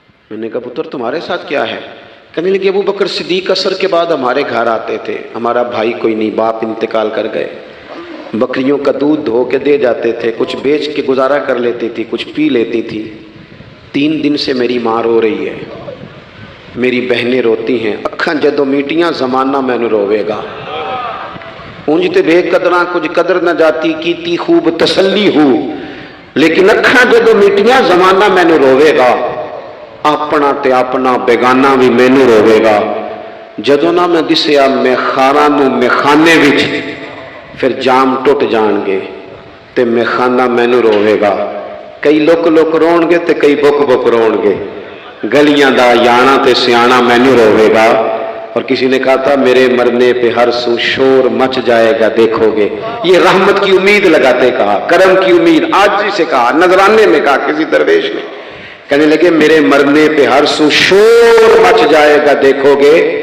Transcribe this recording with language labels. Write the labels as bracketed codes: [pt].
[ur] میں نے کہا پتر تمہارے ساتھ کیا ہے؟ کہنے لگے ابو بکر صدیق عصر کے بعد ہمارے گھر آتے تھے. ہمارا بھائی کوئی نہیں، باپ انتقال کر گئے. بکریوں کا دودھ دھو کے دے جاتے تھے، کچھ بیچ کے گزارا کر لیتی تھی، کچھ پی لیتی تھی. 3 دن سے میری ماں رو رہی ہے، میری بہنیں روتی ہیں. [pa] اکھاں جدوں میٹیاں زمانہ مینوں روے گا. اونج تے بے قدراں کچھ قدر نہ جاتی کیتی خوب تسلی ہو، لیکن اکھاں جدوں میٹیاں زمانہ مینوں روے گا. اپنا تے اپنا بیگانہ بھی مینوں روے گا. جدوں نہ میں دسیا میخانا نو میخانے وچ پھر جام ٹوٹ جان گے تے میخانہ مینوں روے گا. کئی لک لک رون گے تے کئی بک بک رون گے. گلیاں دا یانا تے سیانا مینوں روے گا. [ur] اور کسی نے کہا تھا میرے مرنے پہ ہر سو شور مچ جائے گا دیکھو گے. یہ رحمت کی امید لگاتے کہا، کرم کی امید عاجزی سے کہا، نذرانے میں کہا کسی درویش نے. کہنے لگے میرے مرنے پہ ہر سو شور مچ جائے گا دیکھو گے.